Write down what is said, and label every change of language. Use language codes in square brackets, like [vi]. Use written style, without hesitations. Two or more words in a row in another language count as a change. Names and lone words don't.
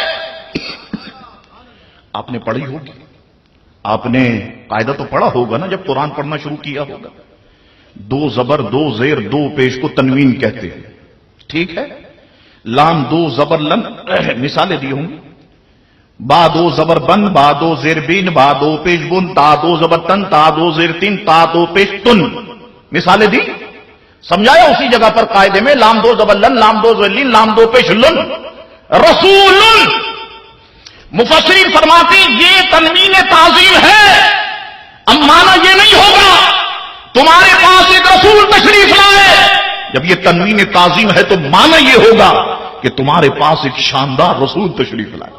[ur] آپ نے پڑھی ہوگی، آپ نے قاعدہ تو پڑھا ہوگا نا جب قرآن پڑھنا شروع کیا ہوگا، دو زبر دو زیر دو پیش کو تنوین کہتے ہیں، ٹھیک ہے؟ لام دو زبر لن، مثالیں دی ہوں گی، با دو زبر بن، با دو زیر بین، با دو پیش بن، تا دو زبر تن، تا دو زیر تین، تا دو پیش تن، مثالیں دی، سمجھایا اسی جگہ پر قاعدے میں، لام دو زبر لن، لام دو زبر لین، لام دو پیش لن، رسول۔ مفسرین فرماتے یہ تنوین تعظیم ہے، اب مانا یہ نہیں ہوگا تمہارے پاس ایک رسول تشریف لائے، جب یہ تنوین تعظیم ہے تو مانا یہ ہوگا کہ تمہارے پاس ایک شاندار رسول تشریف لائے۔